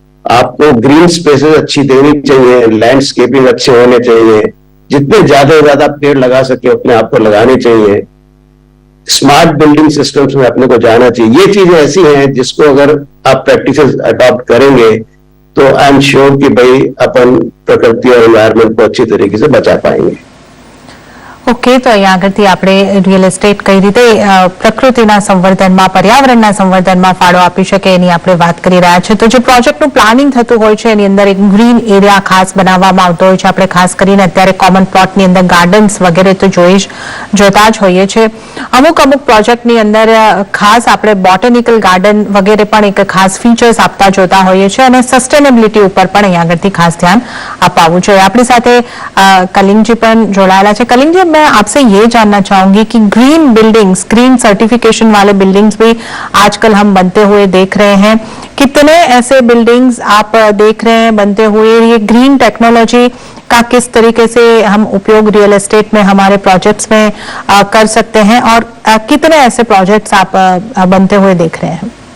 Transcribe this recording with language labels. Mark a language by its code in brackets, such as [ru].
[hi] आपको green spaces अच्छी देनी चाहिए, लैंडस्केपिंग अच्छे होने चाहिए, जितने ज्यादा से ज्यादा पेड़ लगा सके अपने आप को लगाने चाहिए। स्मार्ट बिल्डिंग सिस्टम्स में अपने को जाना चाहिए। ये चीजें ऐसी हैं जिसको अगर आप प्रैक्टिसेस अडॉप्ट करेंगे तो [en] I am sure [hi] कि भाई अपन प्रकृति और एनवायरमेंट को अच्छी तरीके से बचा पाएंगे। [gu] ओके, तो अहीं આગળથી આપણે રિયલ એસ્ટેટ કઈ રીતે પ્રકૃતિના સંવર્ધનમાં, પર્યાવરણના સંવર્ધનમાં ફાળો આપી શકે એની આપણે વાત કરી રહ્યા છે। તો જે પ્રોજેક્ટનું પ્લાનિંગ થતું હોય છે એની અંદર એક ગ્રીન એરિયા ખાસ બનાવવામાં આવતો હોય છે। આપણે ખાસ કરીને અત્યારે કોમન પ્લોટની અંદર ગાર્ડન્સ વગેરે તો જોતા જ હોઈએ છીએ। અમુક પ્રોજેક્ટની અંદર ખાસ આપણે બોટેનિકલ ગાર્ડન વગેરે પણ એક ખાસ ફીચર્સ આપતા જોતા હોઈએ છીએ અને સસ્ટેનેબિલિટી ઉપર પણ અહીં આગળથી ખાસ ધ્યાન અપાવવું જોઈએ। આપણી સાથે કલિંગજી પણ જોડાયેલા છે। [hi] કલિંગજી, मैं आपसे ये जानना चाहूंगी कि ग्रीन बिल्डिंग्स, ग्रीन सर्टिफिकेशन वाले बिल्डिंग्स भी आजकल हम बनते हुए देख रहे हैं। कितने ऐसे बिल्डिंग्स आप देख रहे हैं बनते हुए? ये ग्रीन टेक्नोलॉजी का किस तरीके से हम उपयोग रियल एस्टेट में हमारे प्रोजेक्ट्स में कर सकते हैं और कितने ऐसे प्रोजेक्ट्स आप बनते हुए देख रहे हैं?